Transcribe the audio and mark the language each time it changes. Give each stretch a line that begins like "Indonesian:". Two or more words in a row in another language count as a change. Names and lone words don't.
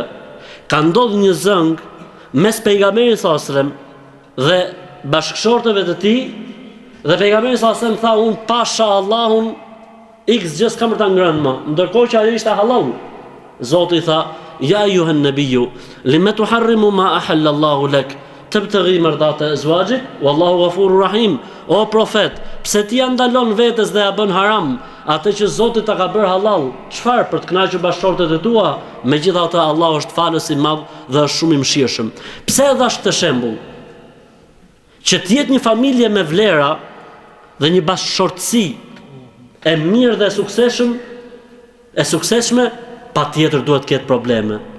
Albanian: Ka ndodhur një zëng mes pejgamberit
Arabic: صلى الله عليه وسلم
Albanian: dhe bashkëshortëve të tij, dhe pejgamberi
Arabic: صلى الله عليه وسلم
Albanian: tha un pasha Allahun x gjë s'kam për ta ngrënë më, ndërkohë që ajo ishte halal.
Arabic: Zoti tha يا أيها النبي لم تحرم ما أحل الله لك تبتغي مرضات أزواجك والله غفور رحيم.
Albanian: O profet, pse ti ja ndalon vetes dhe ja bën haram atë që Zoti ta ka bërë halal? Çfarë, për të kënaqur bashkëshortet e tua? Megjithatë Allah është falës i madh dhe është shumë i mëshirshëm. Pse e dhash këtë shembull? Që të jetë një familje me vlera dhe një bashkëshortësi e mirë dhe e suksesshme, patjetër duhet të ketë probleme.